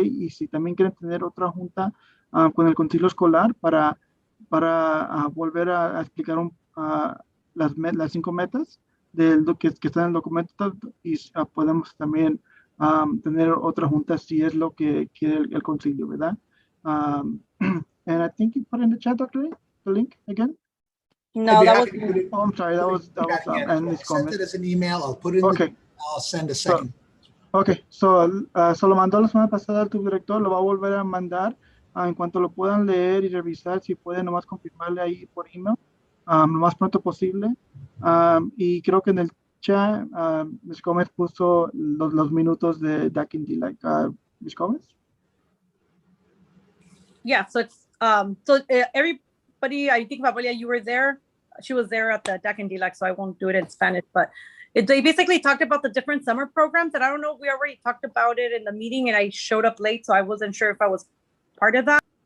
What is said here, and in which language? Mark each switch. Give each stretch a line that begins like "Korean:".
Spanish: Y si también quieren tener otra junta con el consejo escolar para volver a explicar las 5 metas que están en el documento, y podemos también tener otra junta si es lo que quiere el concilio, ¿verdad?
English: And I think you put in the chat, Dr. A, the link again? No, that was Oh, I'm sorry, that was I sent it as an email. I'll put it in Okay. I'll send a second.
Spanish: Ok, so lo mandó la semana pasada al subdirector, lo va a volver a mandar en cuanto lo puedan leer y revisar, si pueden nomás confirmarle ahí por email, lo más pronto posible. Y creo que en el chat, Ms. Gómez puso los minutos de DAC and DLAC.
English: Ms. Gómez? Yeah, so it's everybody, I think Papalia, you were there. She was there at the DAC and DLAC, so I won't do it in Spanish, but they basically talked about the different summer programs, and I don't know if we already talked about it in the meeting, and I showed up late, so I wasn't sure if I was part of that.